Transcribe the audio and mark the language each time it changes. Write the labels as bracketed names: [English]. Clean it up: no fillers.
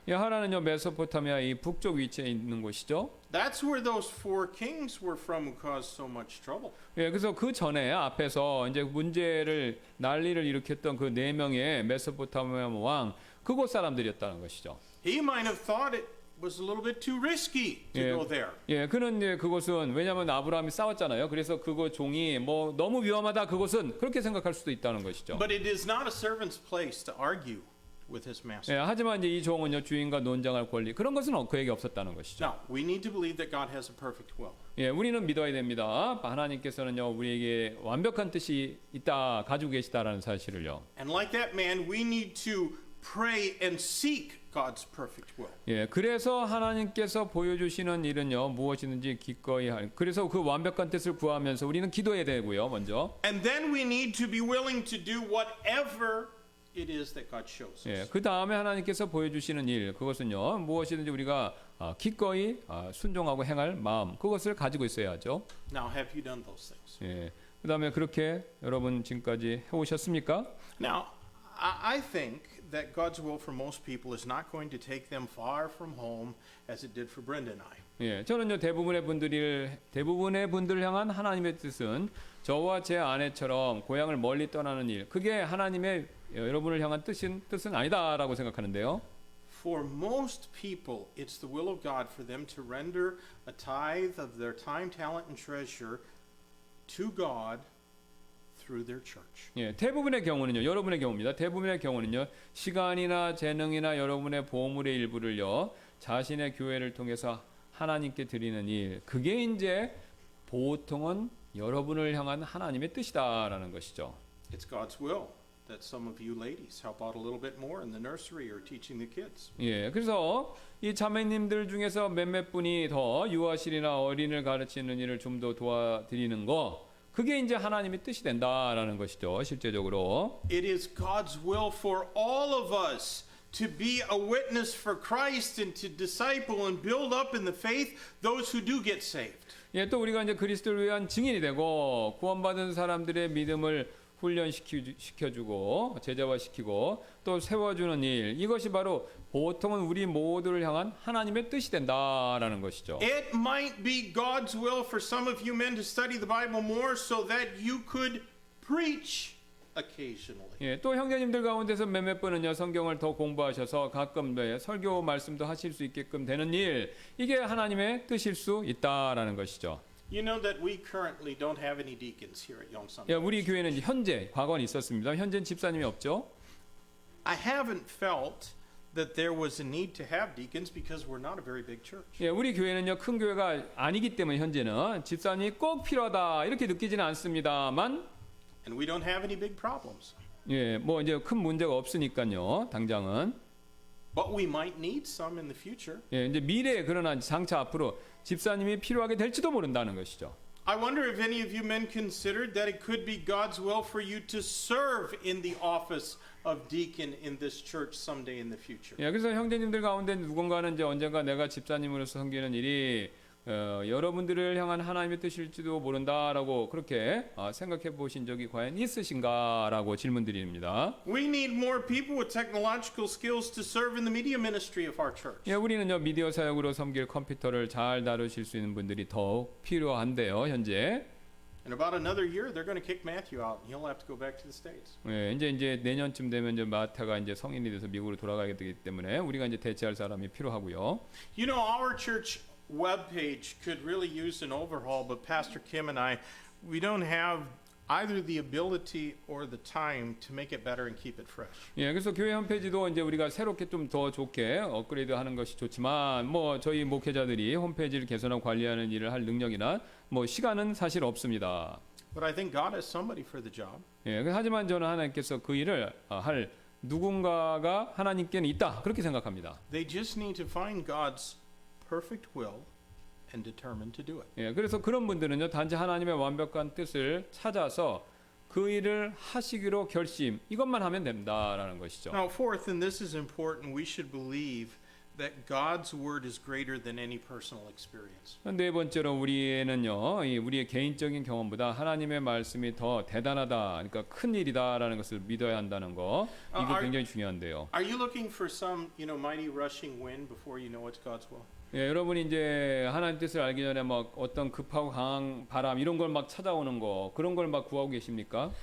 [Korean] 예, 하란은요 메소포타미아 이 북쪽 위치에 있는 곳이죠. [English] That's where those four kings were from who caused so much trouble. [Korean] 예, 그래서 그 전에 앞에서 이제 문제를 난리를 일으켰던 그 네 명의 메소포타미아 왕 그곳 사람들이었다는 것이죠. [English] He might have thought it was a little bit too risky to Yeah. go there. [Korean] 예, 그는 이제 그곳은 왜냐하면 아브라함이 싸웠잖아요. 그래서 그곳 종이 뭐 너무 위험하다 그곳은 그렇게 생각할 수도 있다는 것이죠. [English] But it is not a servant's place to argue with his master. [Korean] 예, 하지만 이제 이 종은요 주인과 논쟁할 권리 그런 것은 그에게 없었다는 것이죠. [English] Now, we need to believe that God has a perfect will. [Korean] 예, 우리는 믿어야 됩니다. 하나님께서는요 우리에게 완벽한 뜻이 있다 가지고 계시다라는 사실을요. [English] And like that man, we need to pray and seek God's perfect will. [Korean] 예, 그래서 하나님께서 보여주시는 일은요 무엇이든지 기꺼이 할. 그래서 그 완벽한 뜻을 구하면서 우리는 기도해야 되고요 먼저. [English] And then we need to be willing to do whatever it is that God shows us. [Korean] 예, 그 다음에 하나님께서 보여주시는 일 그것은요 무엇이든지 우리가 기꺼이 순종하고 행할 마음 그것을 가지고 있어야 하죠. [English] Now, have you done those things? [Korean] 예, 그 다음에 그렇게 여러분 지금까지 해오셨습니까? [English] Now, I think that God's will for most people is not going to take them far from home as it did for Brenda and I. [Korean] 예, 저는요 대부분의 분들을 향한 하나님의 뜻은 저와 제 아내처럼 고향을 멀리 떠나는 일 그게 하나님의 여러분을 향한 뜻은 아니다라고 생각하는데요. [English] For most people, it's the will of God for them to render a tithe of their time, talent, and treasure to God through their church. [Korean] 예, 대부분의 경우는요, 여러분의 경우입니다. 대부분의 경우는요, 시간이나 재능이나 여러분의 보물의 일부를요, 자신의 교회를 통해서 하나님께 드리는 일, 그게 이제 보통은 여러분을 향한 하나님의 뜻이다라는 것이죠. [English] It's God's will that some of you ladies help out a little bit more in the nursery or teaching the kids. [Korean] 예, 그래서 이 자매님들 중에서 몇몇 분이 더 유아실이나 어린이를 가르치는 일을 좀 더 도와드리는 거, 그게 이제 하나님의 뜻이 된다라는 것이죠. 실제적으로. [English] It is God's will for all of us to be a witness for Christ and to disciple and build up in the faith those who do get saved. [Korean] 예, 또 우리가 이제 그리스도를 위한 증인이 되고 구원받은 사람들의 믿음을 훈련시켜주고 제자화시키고 또 세워주는 일 이것이 바로 보통은 우리 모두를 향한 하나님의 뜻이 된다라는 것이죠. [English] It might be God's will for some of you men to study the Bible more so that you could preach occasionally. [Korean] 예, 또 형제님들 가운데서 몇몇 분은요 성경을 더 공부하셔서 가끔 설교 말씀도 하실 수 있게끔 되는 일 이게 하나님의 뜻일 수 있다라는 것이죠. [English] You know that we currently don't have any deacons here at Yongsan. [Korean] 예, 우리 교회는 이제 현재 과거는 있었습니다. 현재는 집사님이 없죠. [English] I haven't felt that there was a need to have deacons because we're not a very big church. [Korean] 예, 우리 교회는요 큰 교회가 아니기 때문에 현재는 집사님이 꼭 필요하다 이렇게 느끼지는 않습니다만 [English] And we don't have any big problems. [Korean] 예, 뭐 이제 큰 문제가 없으니까요 당장은 [English] But we might need some in the future. [Korean] 예, 이제 미래에 그러나 장차 앞으로 집사님이 필요하게 될지도 모른다는 것이죠. [English] I wonder if any of you men considered that it could be God's will for you to serve in the office of deacon in this church someday in the future. [Korean] 예, 그래서 형제님들 가운데 누군가는 이제 언젠가 내가 집사님으로서 섬기는 일이 여러분들을 향한 하나님의 뜻일지도 모른다라고 그렇게 생각해 보신 적이 과연 있으신가라고 질문드립니다. [English] We need more people with technological skills to serve in the media ministry of our church. [Korean] 예, 우리는요 미디어 사역으로 섬길 컴퓨터를 잘 다루실 수 있는 분들이 더욱 필요한데요 현재. [English] In about another year, they're going to kick Matthew out, and he'll have to go back to the States. [Korean] 예, 이제 내년쯤 되면 이제 마태가 이제 성인이 돼서 미국으로 돌아가게 되기 때문에 우리가 이제 대체할 사람이 필요하고요. [English] You know, our church webpage could really use an overhaul, but Pastor Kim and I, we don't have either the ability or the time to make it better and keep it fresh. [Korean] 예, 그래서 교회 홈페이지도 이제 우리가 새롭게 좀 더 좋게 업그레이드하는 것이 좋지만 뭐 저희 목회자들이 홈페이지를 개선하고 관리하는 일을 할 능력이나 뭐 시간은 사실 없습니다. [English] But I think God has somebody for the job. [Korean] 예, 하지만 저는 하나님께서 그 일을 할 누군가가 하나님께는 있다 그렇게 생각합니다. [English] They just need to find God's perfect will and determined to do it. [Korean] 예, 그래서 그런 분들은요, 단지 하나님의 완벽한 뜻을 찾아서 그 일을 하시기로 결심, 이것만 하면 된다라는 것이죠. [English] Now, fourth, and this is important, we should believe that God's word is greater than any personal experience. [Korean] 네 번째로 우리는요, 우리의 개인적인 경험보다 하나님의 말씀이 더 대단하다, 그러니까 큰 일이다라는 것을 믿어야 한다는 거, 이거 굉장히 중요한데요. [English] Are you looking for some, mighty rushing wind before you know it's God's will? [Korean] 예, 여러분이 이제 하나님 뜻을 알기 전에 막 어떤 급하고 강한 바람 이런 걸 막 찾아오는 거, 그런 걸 막 구하고 계십니까?